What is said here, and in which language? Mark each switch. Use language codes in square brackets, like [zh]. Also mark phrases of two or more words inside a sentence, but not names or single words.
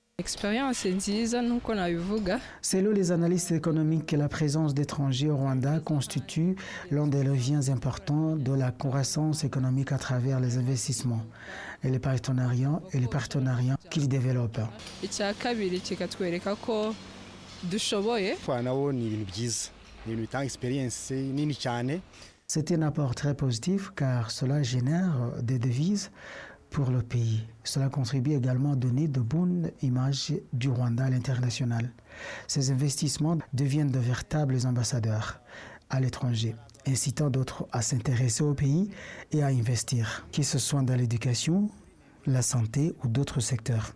[fr] Selon les analystes économiques, la présence d'étrangers au Rwanda constitue l'un des leviers importants de la croissance économique à travers les investissements et les partenariats qu'ils développent. [rw] dushoboye. nabo ni ibintu byiza ni ibintu bitanga experience nini cyane. [fr] C'est un apport très positif car cela génère des devises pour le pays. Cela contribue également à donner de bonnes images du Rwanda à l'international. Ces investissements deviennent de véritables ambassadeurs à l'étranger, incitant d'autres à s'intéresser au pays et à investir, que ce soit dans l'éducation, la santé ou d'autres secteurs.